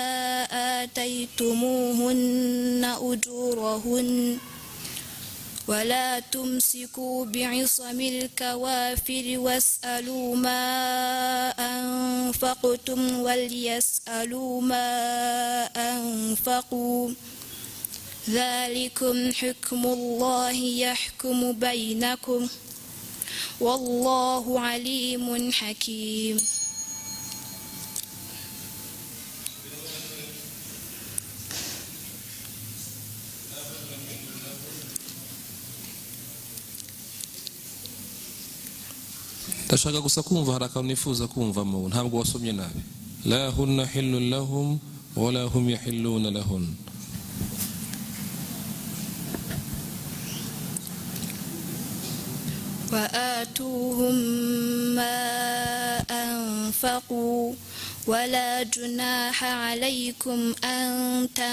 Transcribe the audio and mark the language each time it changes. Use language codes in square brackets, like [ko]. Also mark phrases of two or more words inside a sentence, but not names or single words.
[ar] آتيتموهن أجورهن ولا تمسكوا بعصم الكوافر واسألوا ما أنفقتم وليسألوا ما أنفقوا ذلكم حكم الله يحكم بينكم والله عليم حكيم. [rw] ndashaka gusa kumva hari akantu nifuza kumvamo ntabwo wasomye nabi. [ar] لا هن حل لهم ولا هم يحلون لهن. وآتوهم ما أنفقوا ولا جناح عليكم أن